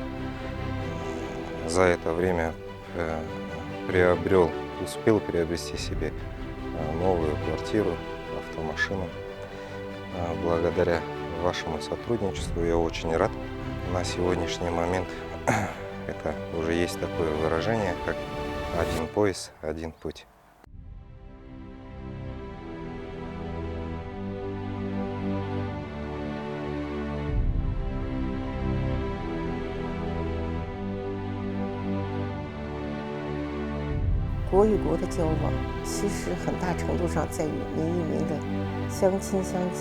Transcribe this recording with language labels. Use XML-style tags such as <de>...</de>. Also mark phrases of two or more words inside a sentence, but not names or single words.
<ru>За это время успел приобрести себе новую квартиру, автомашину. Благодаря вашему сотрудничеству я очень рад. На сегодняшний момент это уже есть такое выражение, как «один пояс, один путь».</ru> <zh>国与国的交往，其实很大程度上在于民与民的相亲相近。</zh>